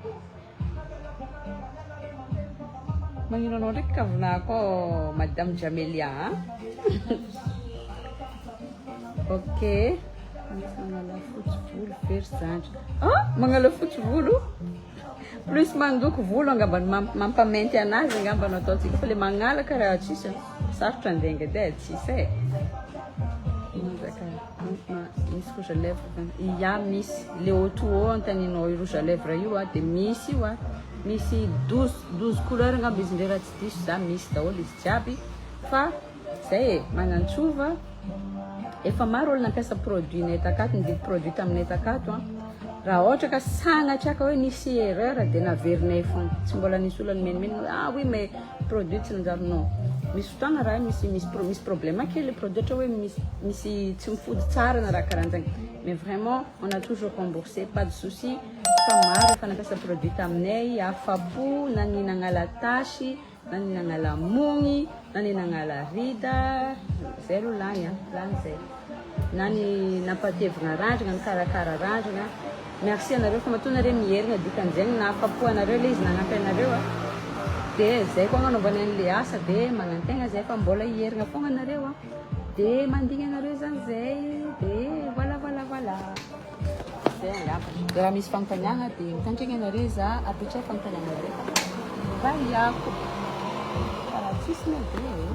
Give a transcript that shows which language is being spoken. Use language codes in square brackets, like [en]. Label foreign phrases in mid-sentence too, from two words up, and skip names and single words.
[mg] magnino anao ndraiky kavinako madame Jamelia ok magnala fotsy-volo very zandry magnala fotsy-volo plus mandoko volo angambany mampamenty anazy angambany ataotsika fa le magnala karaha tsisy sarotra andenga de tsisy misy [fr] rouge à lèvres [mg] misy [fr] le haut [mg] antaninao [fr] rouge à lèvres [mg] io de misy io misy 12 couleur angamba izy ndray raha tsy diso za misy daholo izy jiaby fa zay manantsova efa maro olo nampiasa produit nay takato nividy produit taminay takato raha ohatra ka sanatraka hoe nisy [fr] erreur de [mg] naverinay fogna tsy mbola nisy olo menimeny [fr] oui mais produit [mg] tsy nanjary non misy fotoagna raha misy problème kely [fr] le produit [mg] ohatra hoe misy tsy mifody tsara na raha karahan'zagny [fr] mais vraiment on a toujours remboursé pas de souci [mg] fa maro efa nampiasa produit taminay afapo na ny nagnala tasy na ny nagnala mogny na ny nagnala rida zay alo lany zay na ny nampatevina randragna ny karakara randragna merci anareo fa matoa nareo mierigna dikan'zegny na afapo anareo le izy nagnampy anareo de zay koa agnanovany an'le asa de magnantegna zay fa mbola hierigna fogna anareo de mandigny anareo zany zay de voilà zay angamba de raha misy fanontaniagna de mitandregny anareo za apetray fanontaniagnareo valiako karaha tsisy mede